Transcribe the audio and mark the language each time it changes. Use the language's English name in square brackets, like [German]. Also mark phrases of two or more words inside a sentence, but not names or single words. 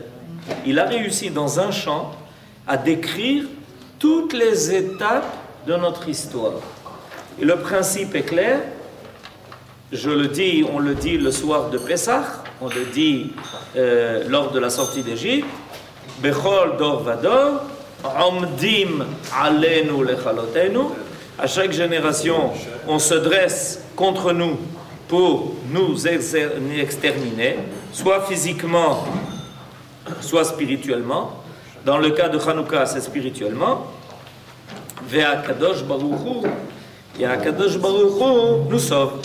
[French] Il a réussi dans un chant à décrire toutes les étapes de notre histoire. Et le principe est clair. On le dit le soir de Pessah, on le dit lors de la sortie d'Égypte. [Hebrew] בכל דור ודור, עומדים עלינו לכלותנו. [French] À chaque génération, on se dresse contre nous pour nous exterminer, soit physiquement, soit spirituellement. Dans le cas de Hanouka, c'est spirituellement. Ve'a Kadosh Baruch Hu, et Kadosh Baruch Hu nous sauve.